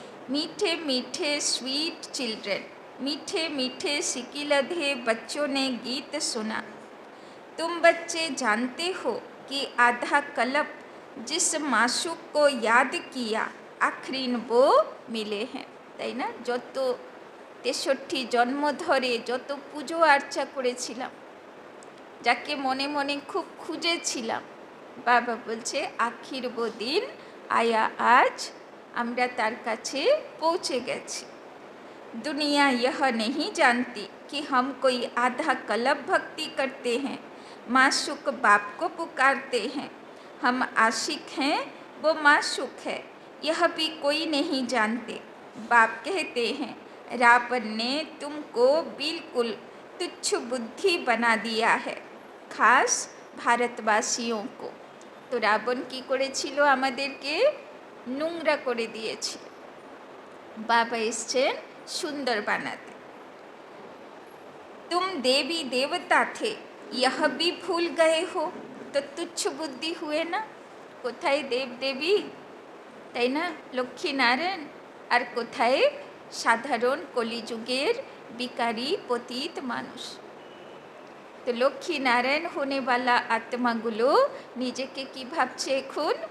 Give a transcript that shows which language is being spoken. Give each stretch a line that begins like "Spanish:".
Hindi: मीठे मीठे sweet children, मीठे मीठे सिकिलधे बच्चों ने गीत सुना। तुम बच्चे जानते हो कि आधा कल्प जिस मासूक को याद किया, आखिरीन वो मिले हैं,
Bangla: তাই না? যত 63 জন্ম ধরে যত পুজো আর্চা করেছিলাম, যাকে মনে মনে খুব খুঁজেছিলাম, বাবা বলছে আখির
Hindi: वो दिन आया आज,
Bangla: আমরা তার কাছে পৌঁছে গেছি।
Hindi: दुनिया यह नहीं जानती कि हम कोई आधा कल्प भक्ति करते हैं, माशूक बाप को पुकारते हैं। हम आशिक हैं, वो माशूक है, यह भी कोई नहीं जानते। बाप कहते हैं, रावण ने तुमको बिल्कुल तुच्छ बुद्धि बना दिया है, खास भारतवासियों को। तो रावण की
Bangla: করেছিল? আমাদেরকে নোংরা করে দিয়েছিল। বাবা এসছেন সুন্দর বানাতে।
Hindi: तुम देवी देवता थे यह भी भूल गए हो। तो तुच्छ बुद्धि हुए ना,
Bangla: कोथाय देव देवी, তাই না, লক্ষ্মী নারায়ণ, আর কোথায় সাধারণ কলিযুগের বিকারী পতিত মানুষ। তো লক্ষ্মী নারায়ণ হোনেওয়ালা আত্মাগুলো নিজেকে কি ভাবছে এখন?